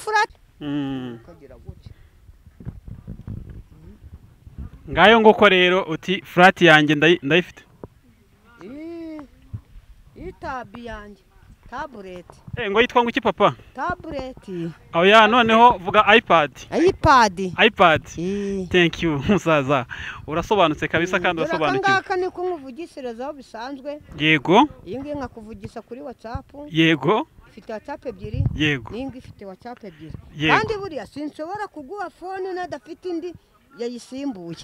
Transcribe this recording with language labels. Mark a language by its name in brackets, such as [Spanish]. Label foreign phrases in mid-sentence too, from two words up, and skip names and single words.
[Kinyarwanda] furati. Mm. Ukagira gutya. Ngayo nguko rero uti, "Furati yanjye ndayi-, ndayifite." Ii, iyi tabi yanjye. Tablet. Eh, ngo yitwa ngo iki, papa? Tablet. Oya, noneho vuga iPad. iPad. iPad. Ii. [English] Thank you, [Kinyarwanda] musaza. Urasobanutse kabisa, kandi Dore aka urasobanukiwe. ngaka niko nkuvugishirizaho bisanzwe. Yego. Iyi ngiyi nkakuvugisha kuri WhatsApp. Yego. Ifite WhatsApp ebyiri. Yego. N'iyi ngiyi ifite WhatsApp ebyiri. Yego. Kandi buriya sinshobora kuguha phone nadafite indi yayisimbuye.